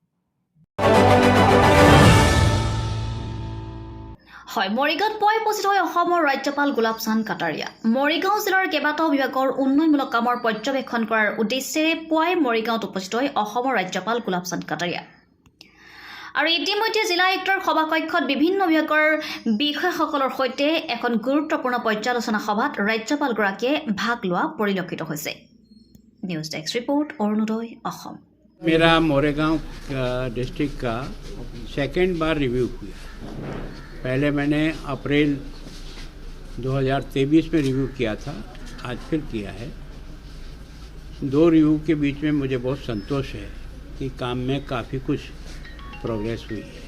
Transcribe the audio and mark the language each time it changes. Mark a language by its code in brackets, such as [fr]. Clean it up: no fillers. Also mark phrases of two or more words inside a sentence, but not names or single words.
[as] হয় মৰিগাঁৱত পুৱাই উপস্থিত হৈ অসমৰ ৰাজ্যপাল গোলাপ চান্দ কাটাৰিয়া মৰিগাঁও জিলাৰ কেইবাটাও বিভাগৰ উন্নয়নমূলক কামৰ পৰ্যবেক্ষণ কৰাৰ উদ্দেশ্যেৰে পুৱাই মৰিগাঁৱত উপস্থিত হৈ অসমৰ ৰাজ্যপাল গোলাপ চান্দ কাটাৰিয়া আৰু ইতিমধ্যে জিলা আয়ুক্তৰ সভাকক্ষত বিভিন্ন বিভাগৰ বিষয়াসকলৰ সৈতে এখন গুৰুত্বপূৰ্ণ পৰ্যালোচনা সভাত ৰাজ্যপালগৰাকীয়ে ভাগ লোৱা পৰিলক্ষিত হৈছে [en] news desk report [as] অৰুণোদয় অসম [hi] मेरा मोरेगांव डिस्ट्रिक्ट का सेकंड बार रिव्यू किया। पहले मैंने अप्रैल 2023 में रिव्यू किया था, आज फिर किया है। दो रिव्यू के बीच में मुझे बहुत संतोष है कि काम में काफ़ी कुछ प्रोग्रेस हुई है।